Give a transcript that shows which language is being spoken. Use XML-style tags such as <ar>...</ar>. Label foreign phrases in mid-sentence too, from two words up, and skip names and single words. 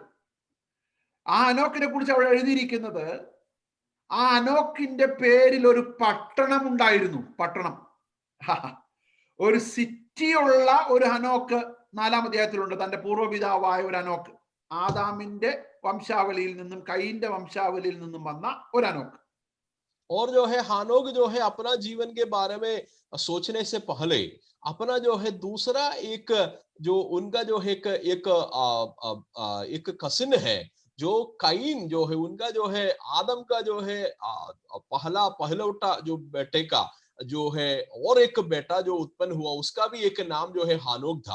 <ml>ആ അനോക്കിനെ കുറിച്ച് അവിടെ എഴുതിയിരിക്കുന്നത്, ആ അനോക്കിന്റെ പേരിൽ ഒരു പട്ടണം ഉണ്ടായിരുന്നു. പട്ടണം, ഒരു സിറ്റിയുള്ള ഒരു അനോക്ക് 4-ാം അധ്യായത്തിലുണ്ട്. തന്റെ പൂർവ്വപിതാവായ ഒരു അനോക്ക്, ആദാമിന്റെ വംശാവലിയിൽ നിന്നും കയീന്റെ വംശാവലിയിൽ നിന്നും വന്ന ഒരു അനോക്ക്.</ml> <hi>और जो है हानोक जो है अपना जीवन के बारे में सोचने से पहले अपना जो है दूसरा एक जो उनका जो है एक कसिन है जो कईन जो है, उनका जो है आदम का जो है पहलौटा जो बेटे का जो है और एक बेटा जो उत्पन्न हुआ उसका भी एक नाम जो है हानोक था.</hi>